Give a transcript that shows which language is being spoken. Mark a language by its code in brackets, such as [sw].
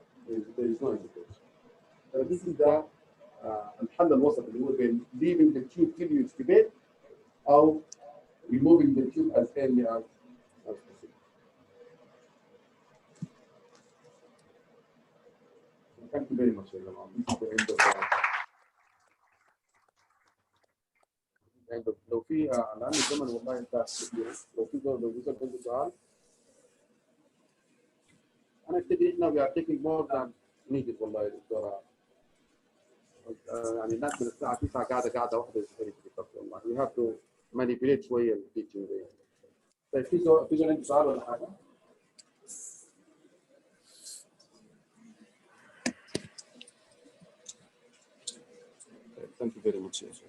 [en] There is no indication. So this is the [ar] الحل الوسط اللي هو بين [en] leaving the tube till you expect أو removing the tube as early as possible. Thank you very much, everyone. This is the end of [ar] لو في الآن الزمن والله انتهى كثير. لو في عنده سؤال أنا أعتقد إحنا [en] we are taking more than needed [ar] والله يا دكتورة. يعني الناس من الساعة 9 قاعدة واحدة والله. [en] We have to manipulate [ar] شوية التيتشنج. طيب في عنده سؤال ولا حاجة؟ [en] Thank you very much.